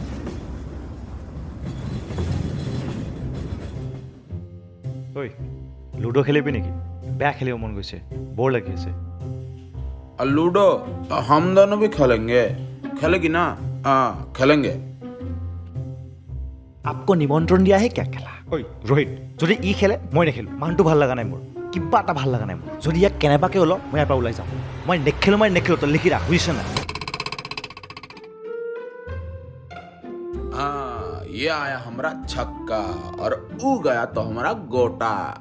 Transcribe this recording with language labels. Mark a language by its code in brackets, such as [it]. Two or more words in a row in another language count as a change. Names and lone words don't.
[as] ঐ লুডো খেলিবি নেকি বেয়া খেলিব মন গৈছে বৰ লাগি আছে [hi] और लूडो हम दोनों भी खेलेंगे खेलेगी ना हाँ खेलेंगे आपको निमंत्रण [as] দিয়া হে क्या খেলা ঐ ৰোহিত যদি ই খেলে মই নেখেলো মানুহটো ভাল লগা নাই মোৰ কিবা এটা ভাল লগা নাই মোৰ যদি ইয়াক কেনেবাকৈ ওলাও মই ইয়াৰ পৰা ওলাই যাওঁ মই নেখেলো তই লিখি ৰাখ বুজিছ না [hi] हाँ ये आया हमारा छक्का और ऊ गया तो हमारा गोटा